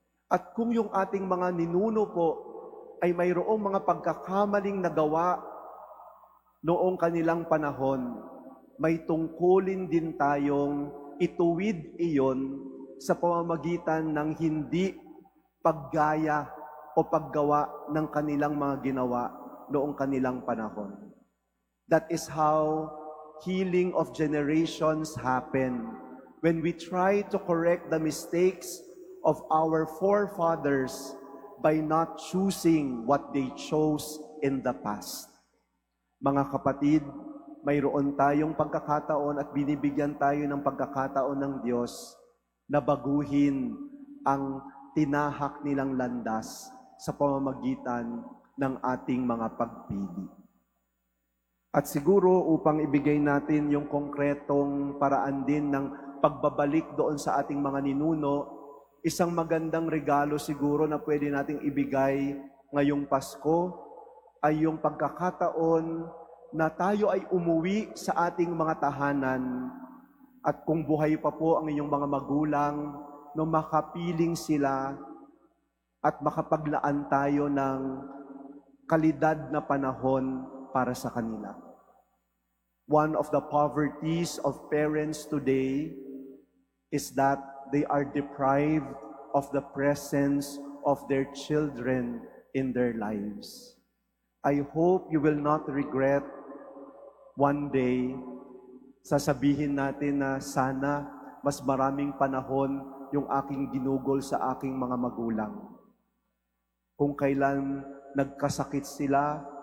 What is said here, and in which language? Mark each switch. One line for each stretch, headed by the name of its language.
Filipino: At kung yung ating mga ninuno po ay mayroong mga pagkakamaling nagawa noong kanilang panahon, may tungkulin din tayong ituwid iyon sa pamamagitan ng hindi paggaya o paggawa ng kanilang mga ginawa noong kanilang panahon.
English: That is how healing of generations happen. When we try to correct the mistakes of our forefathers by not choosing what they chose in the past.
Filipino: Mga kapatid, mayroon tayong pagkakataon at binibigyan tayo ng pagkakataon ng Diyos na baguhin ang tinahak nilang landas sa pamamagitan ng ating mga pagpili. At siguro upang ibigay natin yung konkretong paraan din ng pagbabalik doon sa ating mga ninuno, isang magandang regalo siguro na pwede nating ibigay ngayong Pasko ay yung pagkakataon na tayo ay umuwi sa ating mga tahanan at kung buhay pa po ang inyong mga magulang, no makapiling sila at makapaglaan tayo ng kalidad na panahon para sa kanila.
English: One of the poverties of parents today is that they are deprived of the presence of their children in their lives. I hope you will not regret one day,
Filipino: sasabihin natin na sana mas maraming panahon yung aking ginugol sa aking mga magulang. Kung kailan nagkasakit sila,